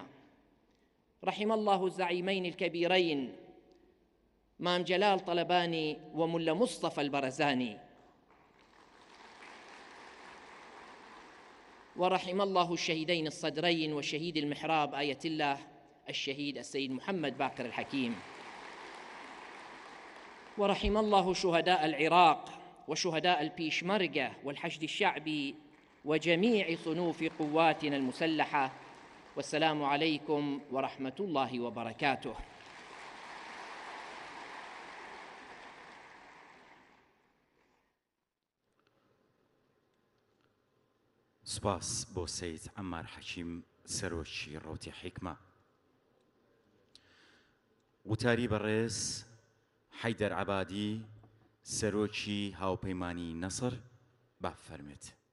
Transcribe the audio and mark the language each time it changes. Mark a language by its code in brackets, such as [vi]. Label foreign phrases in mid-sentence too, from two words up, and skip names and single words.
[ar] رحم الله الزعيمين الكبيرين مام جلال طلباني وملا مصطفى البرزاني، ورحم الله الشهيدين الصدرين والشهيد المحراب آية الله الشهيد السيد محمد باقر الحكيم، ورحم الله شهداء العراق وشهداء البيشمركة والحشد الشعبي وجميع صنوف قواتنا المسلحة. والسلام عليكم ورحمة الله وبركاته. [ckb] سپاس بۆ سەید عەمار حەکیم سەرۆکی ڕەوتی حیکمە. وتاری بەڕێز حەیدەر عەبادی سەرۆکی هاوپەیمانی نەسر بافەرمێت.